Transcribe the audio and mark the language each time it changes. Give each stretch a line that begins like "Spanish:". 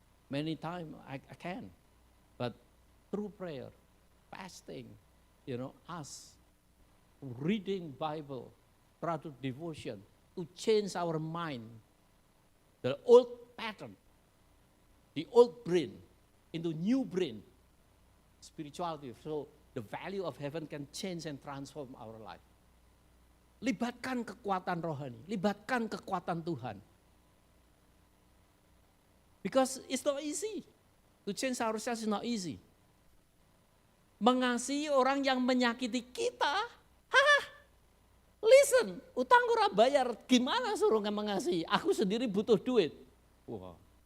English: Many times I can, but through prayer, fasting, ask, reading Bible, through devotion, to change our mind, the old pattern, the old brain, into new brain, spirituality. So the value of heaven can change and transform our life.
Indonesian: Libatkan kekuatan rohani, libatkan kekuatan Tuhan. Because it's not easy. To change ourselves is not easy. Mengasihi orang yang menyakiti kita, listen, utang kurang bayar, gimana suruh mengasihi? Aku sendiri butuh duit. Wow.